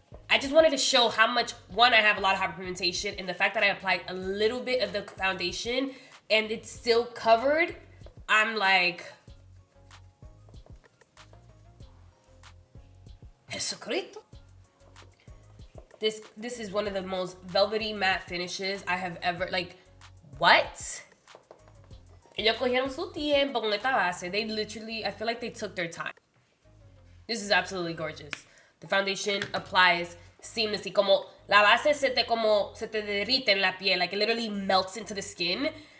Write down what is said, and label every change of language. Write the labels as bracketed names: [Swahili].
[English] I just wanted to show how much, one, I have a lot of hyperpigmentation, and the fact that I applied a little bit of the foundation and it's still covered, I'm like, Jesucristo. This is one of the most velvety matte finishes I have ever, like, what? [Spanish] Ellos cogieron su tiempo con esta base. [English] They literally, I feel like they took their time. This is absolutely gorgeous. The foundation applies seamlessly. [Spanish] Como la base se te derrite en la piel. [English] Like it literally melts into the skin.